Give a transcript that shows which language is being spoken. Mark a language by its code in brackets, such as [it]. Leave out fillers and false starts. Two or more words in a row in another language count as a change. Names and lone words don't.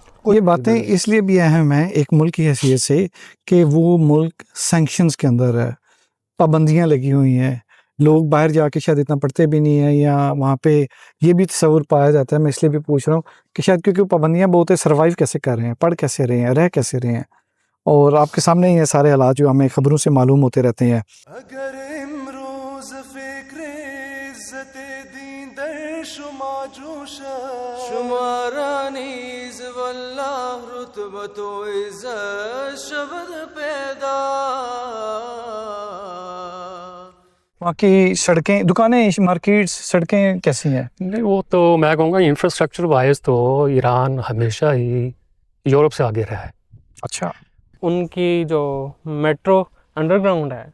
[ur] یہ باتیں اس لیے بھی اہم ہیں ایک ملک کی حیثیت سے کہ وہ ملک سینکشنز کے اندر ہے, پابندیاں لگی ہوئی ہیں, لوگ باہر جا کے شاید اتنا پڑھتے بھی نہیں ہیں, یا وہاں پہ یہ بھی تصور پایا جاتا ہے, میں اس لیے بھی پوچھ رہا ہوں کہ شاید کیونکہ پابندیاں بہت ہے, سروائیو کیسے کر رہے ہیں, پڑھ کیسے رہے ہیں, رہ کیسے رہے ہیں, اور آپ کے سامنے ہی یہ سارے حالات جو ہمیں خبروں سے معلوم ہوتے رہتے ہیں. [fa] اگر امروز فکر عزت دین در شما جوشد, شمارا نیز واللہ رتبت و عزت شود پیدا. [ur] وہاں کی سڑکیں, دکانیں, مارکیٹس, سڑکیں کیسی ہیں؟ نہیں, وہ تو میں کہوں گا انفراسٹرکچر وائز تو ایران ہمیشہ ہی یورپ سے آگے رہا ہے. اچھا. ان کی جو میٹرو انڈر گراؤنڈ ہے